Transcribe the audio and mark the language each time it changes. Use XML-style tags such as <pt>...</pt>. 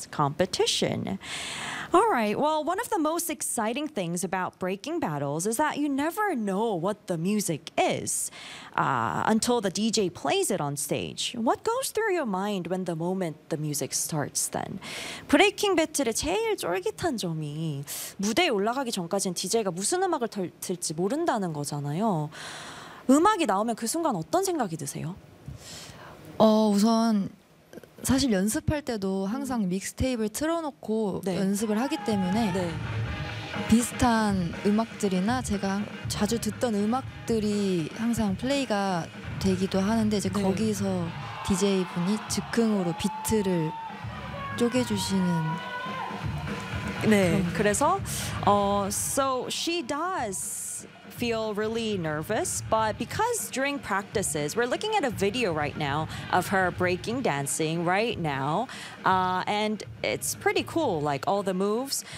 <en>Competition. All right, well, one of the most exciting things about breaking battles is that you never know what the music is until the DJ plays it on stage. What goes through your mind when the moment the music starts then?</en> <ko>브레이킹 배틀의 제일 쫄깃한 점이 무대에 올라가기 전까지는 DJ가 무슨 음악을 틀지 모른다는 거잖아요. 음악이 나오면 그 순간 어떤 생각이 드세요? 우선 사실 연습할 때도 항상 믹스테이프를 틀어놓고 네. 연습을 하기 때문에 네. 비슷한 음악들이나 제가 자주 듣던 음악들이 항상 플레이가 되기도 하는데 이제 네. 거기서 DJ분이 즉흥으로 비트를 쪼개주시는 네 그래서</ko> <en>So she does feel really nervous, but because during practices, we're looking at a video right now of her breaking dancing right now, and it's pretty cool, like all the moves.</en>